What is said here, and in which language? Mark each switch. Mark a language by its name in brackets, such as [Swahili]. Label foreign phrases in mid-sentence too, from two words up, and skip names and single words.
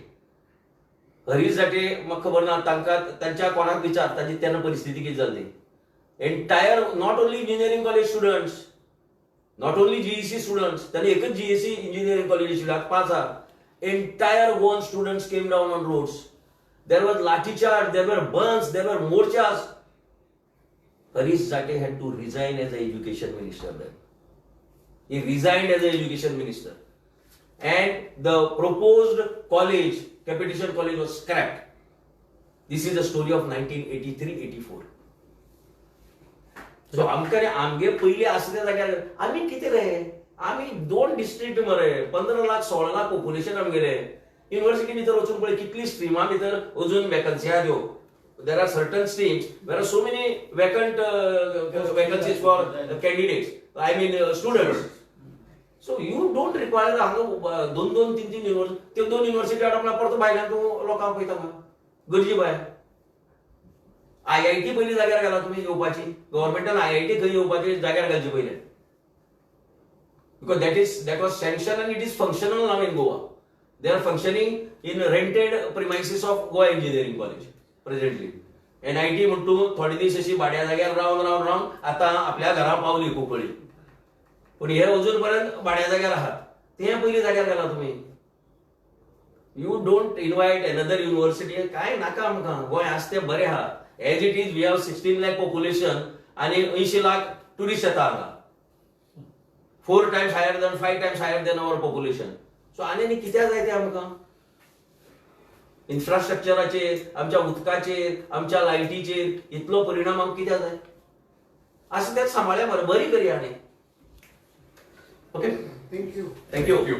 [Konkani] म्हाका खबर ना तांकां तांच्या कोणाक विचार ताची तेन्ना परिस्थिती कितें जाल्ली. [English] entire not only engineering college students not only GEC students, [Konkani] त्यांनी एकच [English] जीईसी इंजिनिअरिंग कॉलेज शिकला 5,000. entire Goan students came down on roads. There was lathi charge, there were burns, there were morchas. Harish Sate had to resign as an education minister then. He resigned as an education minister. And the proposed college, Competition College, was scrapped. This is the story of 1983-84. [Konkani] So आमगे पहिले असल्या जाग्यार आम्ही किती रे, आम्ही 2 डिस्ट्रिक्ट मरे 15 लाख 16 लाख पॉप्युलेशन आमगेले. युनिव्हर्सिटी भितर वचून पळय कितली स्ट्रीमा भितर अजून वॅकन्सी आहा त्यो. [English] There are certain streams where are so many vacant vacancies for candidates. I mean students. So you don't require [Konkani] हांगा 2-3 युनिव्हर्सिटी, ते 2 युनिव्हर्सिटी आपला परतो भायल्यान तूं लोकांक पळयता गरजी बाय. IIT पहिली जाग्यार घाला तुम्ही येवपाची, गव्हर्नमेंटान IIT थंय येवपाची जाग्यार घालची पहिले. [English] Because that was sanctioned and it is functional now in Goa. They are functioning in rented premises of Goa Engineering College presently. [Konkani] NIT म्हणतो थोडे दीस अशी भाड्या जाग्यार रावन आता आपल्या घरा पावली कुंकळी. पण हे अजून पर्यंत भाड्या जाग्यार आहात. ते पहिली जाग्यार घाला तुम्ही. [English] you don't invite another university. [Konkani] काय नाका आमकां. गोंय आसते बरें आहा. [English] as it is we have 16 लाख पॉप्युलेशन आणि 80 लाख टुरिस्ट [Konkani] येता हांगा. [English] 4 times higher than 5 times higher than our population. [Konkani] सो आनी कित्याक जाय ते आमकां. इन्फ्रास्ट्रक्चराचेर, आमच्या उदकाचेर, आमच्या लायटीचेर इतलो परिणाम आमकां कित्याक जाय. असं त्यात सांबाळ्या बरी करी आनी. [English] ओके, थँक्यू. थँक्यू.